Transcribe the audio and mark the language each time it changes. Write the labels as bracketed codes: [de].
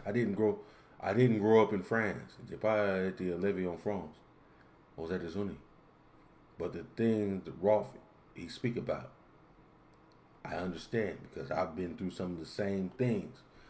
[en] I didn't grow up in France. [fr] J'ai pas été élevé en France, aux États-Unis. [en] But the things that Rolf he speak about, I understand because I've been through some of the same things.